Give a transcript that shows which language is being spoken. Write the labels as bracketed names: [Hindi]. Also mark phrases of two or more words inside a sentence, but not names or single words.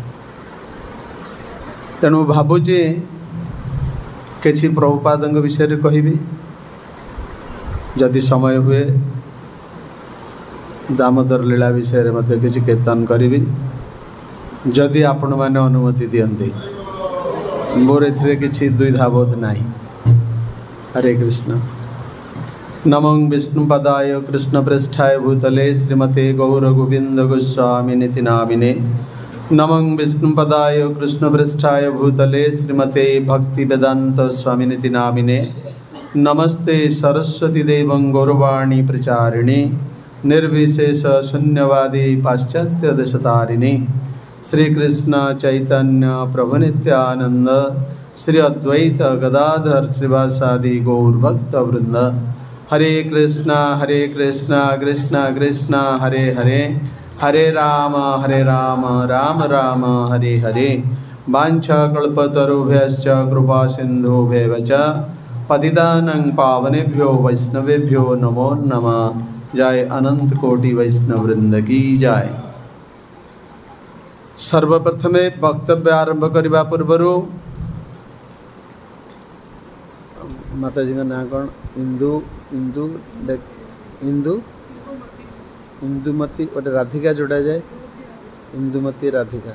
[Odia] ତେଣୁ ଭାବୁଛି କିଛି ପ୍ରଭୁପାଦଙ୍କ ବିଷୟ ରେ କହିବି ଯଦି ସମୟ ହୁଏ ଦାମୋଦର ଲୀଳା ବିଷୟ ରେ ମଧ୍ୟ କିଛି କୀର୍ତ୍ତନ କରିବି ଯଦି ଆପଣ ମାନେ ଅନୁମତି ଦିଅନ୍ତେ। ମୋର ଏଥିରେ କିଛି ଦ୍ୱିଧାବୋଧ ନାହିଁ। [Hindi] हरे कृष्ण। [Sanskrit] नमो विष्णुपदाय कृष्णप्रेष्ठाय भूतले श्रीमते गौर गोविंद गोस्वामिनिति नामिने। नमो विष्णुपदाय कृष्णप्रेष्ठाय भूतले श्रीमते भक्ति वेदांत स्वामिनिति नामिने। नमस्ते सरस्वती देवं गौरवाणी प्रचारिणे निर्विशेष शून्यवादी पाश्चात्य देशतारिणे। श्रीकृष्ण चैतन्य प्रभु नित्यानंद श्री अद्वैत गदाधर श्रीवासादि गौरभक्त वृंद। हरे कृष्णा कृष्णा कृष्णा हरे हरे हरे राम राम राम हरे हरे। वाञ्छाकल्पतरुभ्यश्च कृपा सिन्धुभ्येव च पतितानां पावनेभ्यो वैष्णवेभ्यो नमो नमः। [Hindi] जय अनंत कोटि वैष्णव वृंद की जय। सर्वप्रथमे वक्तव्य आरंभ करने पूर्व माताजी का नाम कौन? [Odia] ଇନ୍ଦୁ ଇନ୍ଦୁ ଇନ୍ଦୁ ଇନ୍ଦୁମତୀ ଗୋଟେ ରାଧିକା ଯୋଡ଼ା ଯାଏ ଇନ୍ଦୁମତୀ ରାଧିକା।